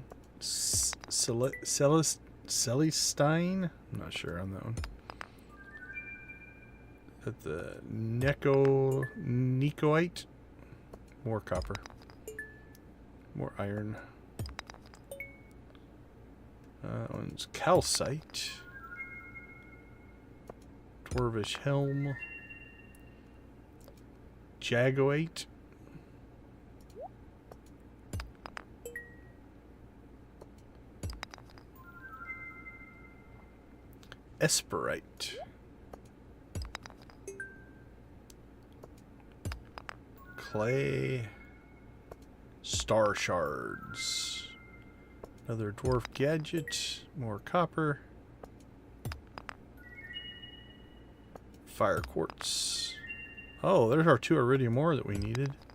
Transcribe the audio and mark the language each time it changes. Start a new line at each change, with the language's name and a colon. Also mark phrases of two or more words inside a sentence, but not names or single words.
English: Celestine? I'm not sure on that one. At the Nicoite. More copper. More iron. That one's calcite. Dwarvish helm. Jagoite. Esperite. clay. Star shards. Another dwarf gadget. More copper. Fire quartz. Oh, there's our 2 iridium ore that we needed.